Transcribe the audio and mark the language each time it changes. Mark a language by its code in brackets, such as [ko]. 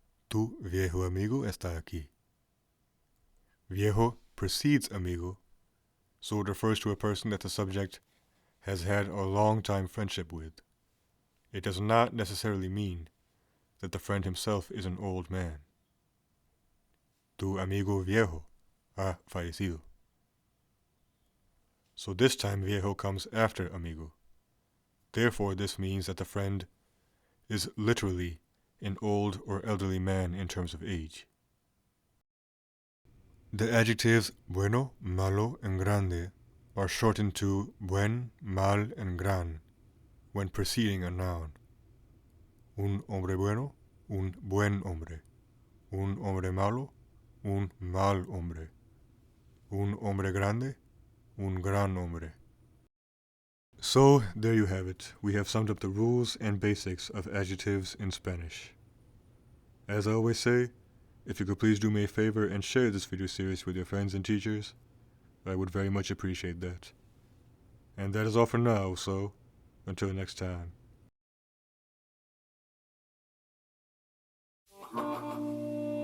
[es] Tu viejo amigo está aquí. [en] Viejo precedes amigo, so it refers to a person that the subject has had a long-time friendship with. It does not necessarily mean that the friend himself is an old man. [es] Tu amigo viejo ha fallecido. [en] So this time viejo comes after amigo. Therefore, this means that the friend is literally an old or elderly man in terms of age. The adjectives bueno, malo, and grande are shortened to buen, mal, and gran when preceding a noun. [es] Un hombre bueno, un buen hombre. Un hombre malo, un mal hombre. Un hombre grande, un gran hombre. [en] So, there you have it. We have summed up the rules and basics of adjectives in Spanish. As I always say, if you could please do me a favor and share this video series with your friends and teachers, I would very much appreciate that. And that is all for now, so until next time.